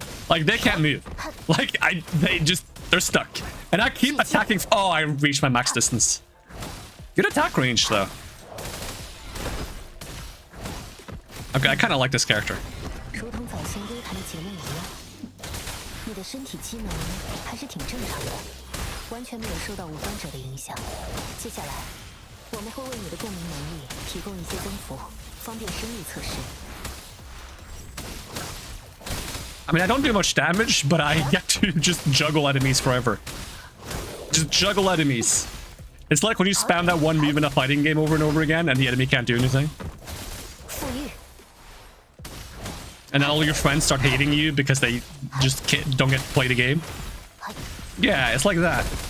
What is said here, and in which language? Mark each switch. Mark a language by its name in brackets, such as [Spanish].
[English] Like, they can't move. Like, they're stuck. And I keep attacking. Oh, I reached my max distance. Good attack range, though. Okay, I kind of like this character. [Chinese] 如同早先约谈的结论一样，你的身体机能还是挺正常的，完全没有受到无关者的影响。接下来，我们会为你的共鸣能力提供一些增幅，方便生理测试。 [English] I mean, I don't do much damage, but I get to just juggle enemies forever. Just juggle enemies. It's like when you spam that one move in a fighting game over and over again, and the enemy can't do anything. And then all your friends start hating you because they just don't get to play the game. Yeah, it's like that.